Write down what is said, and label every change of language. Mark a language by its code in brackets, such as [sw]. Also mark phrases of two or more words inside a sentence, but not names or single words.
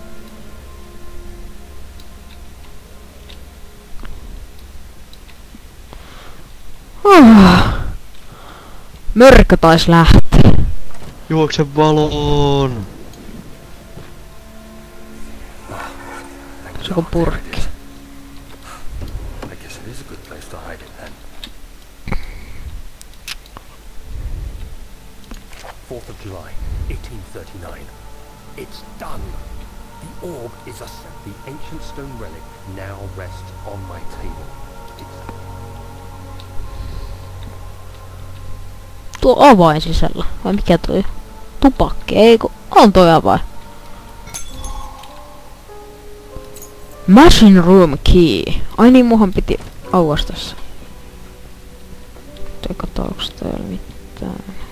[fi] Mörkö taisi lähteä. Juokse valoon! Se on purkki. [en] I guess it is a good place to hide it then. 4th of July, 1839. It's done! The orb is the ancient stone relic now rests on my table. It's [fi] Tuo avain sisällä. Vai mikä toi? Tupakki, eikö? On toi avain. [en] Machine room key. [fi] Ai niin, muhan piti auastaa se. Katsotaanko täällä mitään.